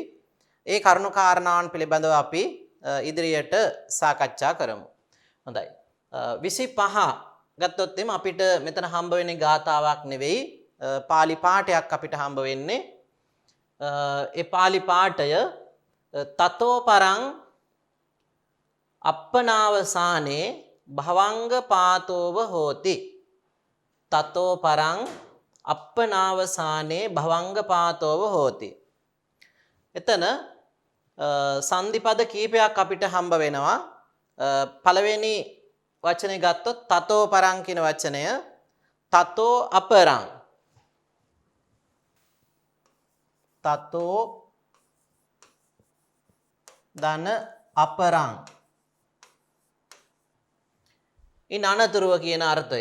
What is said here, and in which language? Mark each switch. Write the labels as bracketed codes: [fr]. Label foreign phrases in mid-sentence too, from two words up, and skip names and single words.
[si] ඒ කරුණු කාරණාවන් පිළිබඳව අපි ඉදිරියට සාකච්ඡා කරමු. හොඳයි. 25 ගත්තොත් එම අපිට මෙතන හම්බ වෙන්නේ ගාථාවක් නෙවෙයි පාලි පාඨයක් අපිට හම්බ වෙන්නේ. ඒ පාලි පාඨය [pi] තතෝ පරං අප්පනාවසානේ භවංග පාතෝව හෝති. තතෝ පරං අප්පනාවසානේ භවංග පාතෝව හෝති. [si] එතන සංදිපද කීපයක් අපිට හම්බ වෙනවා. පළවෙනි වචනේ ගත්තොත් [pi] තතෝ පරං [si] කියන වචනය [pi] තතෝ අපරං තතෝ ධන අපරං [si] ඉන් අනතුරුව කියන අර්ථය.